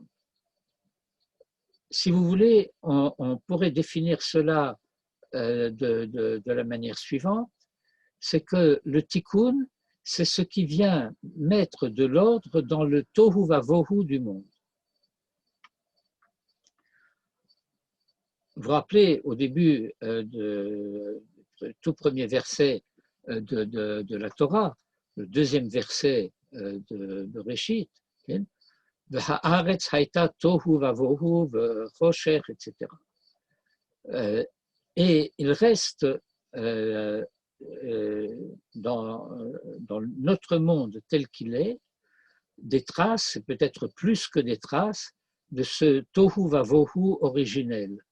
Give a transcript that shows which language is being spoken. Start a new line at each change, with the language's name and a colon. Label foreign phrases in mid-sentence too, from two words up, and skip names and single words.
French: Si vous voulez, on pourrait définir cela de la manière suivante, c'est que le tikkun, c'est ce qui vient mettre de l'ordre dans le
Hebrew: תוהו ובוהו
French: du monde. Vous vous rappelez, au début du tout premier verset de la Torah, le deuxième verset de Bereshit,
Hebrew: והארץ הייתה תוהו ובוהו וחושך,
French: etc. Et il reste dans notre monde tel qu'il est, des traces, peut-être plus que des traces, de ce
Hebrew: תוהו ובוהו
French: originel.